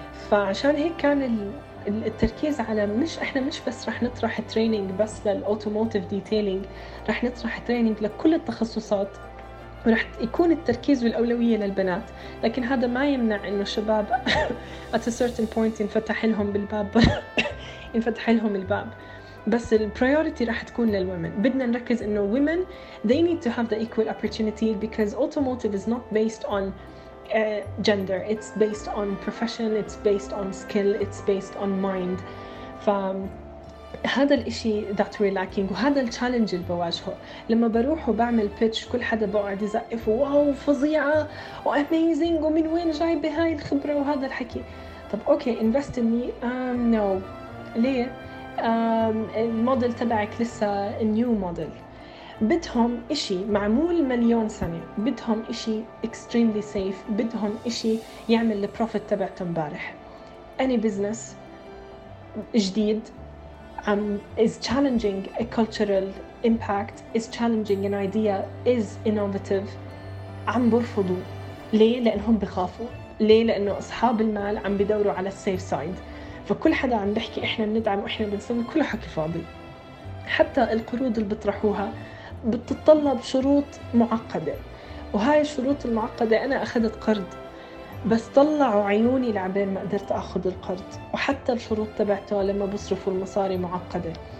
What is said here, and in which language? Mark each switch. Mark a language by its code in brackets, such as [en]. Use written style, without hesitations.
[ar] فعشان هيك كان التركيز على مش إحنا مش بس رح نطرح training بس للautomotive detailing، رح نطرح training لكل التخصصات، ورح يكون التركيز والأولوية للبنات. لكن هذا ما يمنع إنه الشباب [en] at a certain point [ar] ينفتح لهم بالباب ينفتح لهم الباب، بس البريوريتي راح تكون للومن. بدنا نركز إنه [en] women they need to have the equal opportunity because automotive is not based on gender، it's based on profession، it's based on skill، it's based on mind. [ar] هذا الإشي [en] that we're lacking، [ar] وهذا التشالنج اللي بواجهه. لما بروح وبعمل pitch كل حدا بقعد يزقف واو فظيعة و amazing ومن وين جاي بهاي الخبرة وهذا الحكي، طب اوكي [en] invest in me no [ar] ليه؟ الموديل تبعك لسه [en] new model، [ar] بدهم إشي معمول مليون سنة، بدهم إشي [en] extremely safe، [ar] بدهم إشي يعمل profit تبعته مبارح. [en] any business جديد is challenging a cultural impact, is challenging an idea, is innovative. [ar] عم برفضوا ليه؟ لأنهم بخافوا. ليه؟ لأنه أصحاب المال عم بدوروا على السيف سايد. فكل حدا عم بحكي إحنا بندعم وإحنا بنسوي كل حكي فاضي. حتى القروض اللي بطرحوها بتتطلب شروط معقدة، وهاي الشروط المعقدة أنا أخذت قرض بس طلعوا عيوني لعبين ما قدرت أخذ القرض، وحتى الشروط تبعته لما بصرفوا المصاري معقدة.